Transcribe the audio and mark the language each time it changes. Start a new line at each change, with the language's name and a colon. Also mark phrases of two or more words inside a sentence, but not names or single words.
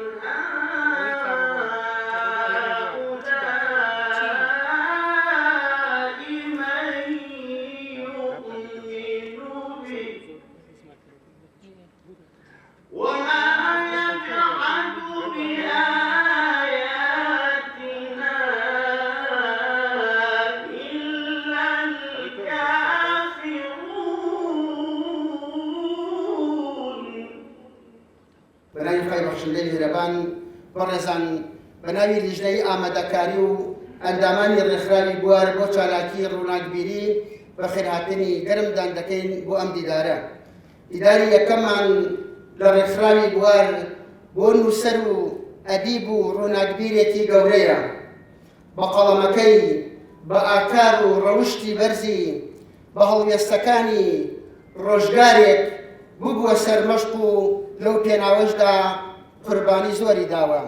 Arabic: هؤلاء من يؤمن به وما يجحد بآياتنا إلا الكافرون.
Central Kurdish: بەناوی خی بەخشندەی هێرەبان بەڕێزان بەناوی لیژنەی ئامادەکاری و ئەندامانی ڕێکخراوی بوار بۆ چالاکی ڕووناکبیری بە خێرهاتنی گەرمدان دەکەین بۆ ئەم دیدارە. دیداری یەکەممان لە ڕێکخراوی بوار بۆ نووسەر و ئەدیب و ڕووناکبیرێکی گەورەیە بە قەڵەمەکەی بە ئاکار و ڕەوشتی بەرزی بە هەڵوێستەکانی ڕۆژگارێک ببووە سەرمەشق و لەو پێناوەشدا قوربانی زۆری داوە.